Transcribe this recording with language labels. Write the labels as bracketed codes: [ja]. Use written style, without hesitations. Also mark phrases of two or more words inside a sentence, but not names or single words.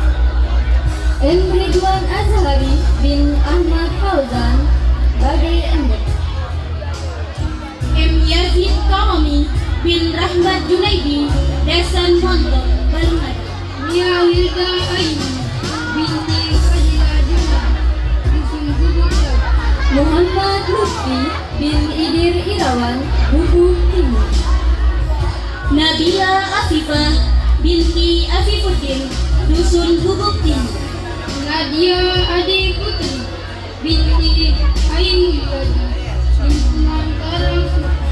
[id] Ridwan Azhari bin Ahmad Fauzan Bage Ender. Yazid Karami bin Rahmat Junaidi Desan Montok Balungan. Mia Wilda Aini binti Fadila Juna Dusun Gubuk Lau. Muhammad Lutfi bin Idir Irawan Gubuk Timur. Nabila Afifah binti Afifuddin Dusun Gubuk Timur. Nadia Adi Putri binti Ainuladi Lingkungan Karangsu.